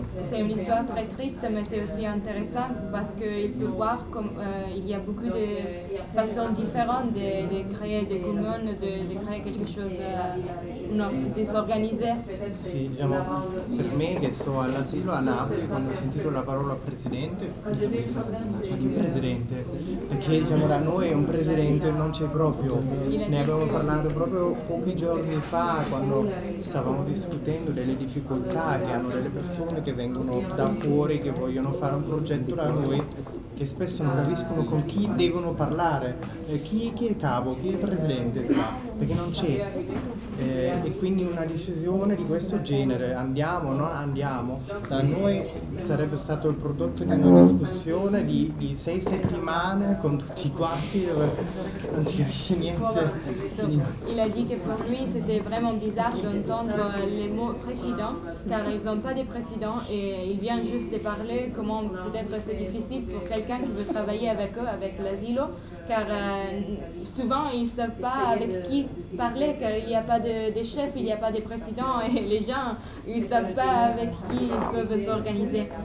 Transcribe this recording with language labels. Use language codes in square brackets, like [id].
[fr] C'est une histoire très triste, mais c'est aussi intéressant parce qu'il peut voir comme il y a beaucoup de façons différentes de créer des communes, de créer quelque chose, de s'organiser. [it] Sì, diciamo, per me che sono all'asilo a Napoli, quando ho sentito la parola presidente, ho pensato, presidente, perché diciamo da noi un presidente non c'è proprio. Ne abbiamo parlato proprio pochi giorni fa quando stavamo discutendo delle difficoltà che hanno delle persone che vengono da fuori, che vogliono fare un progetto da noi, che spesso non capiscono con chi devono parlare, chi è il capo, chi è il presidente, perché non c'è. E quindi una decisione di questo genere, andiamo o non andiamo, da noi sarebbe stato il prodotto di una discussione di 6 settimane con tutti quanti, dove non si capisce niente. [fr] Il [it] ha detto che per lui [fr] c'était vraiment bizarre d'entendre le mots président, car ils n'ont pas de président et il vient juste de parler comment peut-être c'est difficile pour quelqu'un qui veut travailler avec eux, avec l'asilo, car souvent ils ne savent pas avec qui parler, car il n'y a pas de chef, il n'y a pas de président, et les gens, ils ne savent pas avec qui ils peuvent s'organiser.